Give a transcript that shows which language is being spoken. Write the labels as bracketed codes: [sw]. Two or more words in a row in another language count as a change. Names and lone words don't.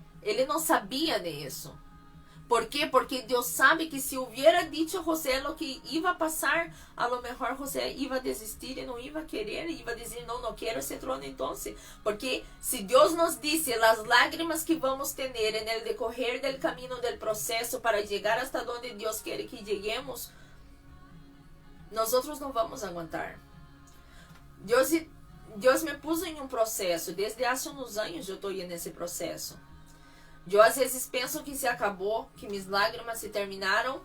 [pt] Ele não sabia disso. ¿Por quê? Porque Deus sabe que [es] se hubiera dicho a José lo que iba a [pt] passar, [es] a lo mejor José iba a desistir [pt] e não iba a querer, e iba a dizer, não quero esse trono entonces. Porque se Deus nos disse as lágrimas que vamos ter [es] en el decorrer del camino del proceso para llegar hasta donde [pt] Deus quer [es] que lleguemos, [pt] nós não vamos aguentar. Deus me puso em um processo. Desde há uns anos eu estou nesse processo. Eu às vezes penso que se acabou, que minhas lágrimas se terminaram.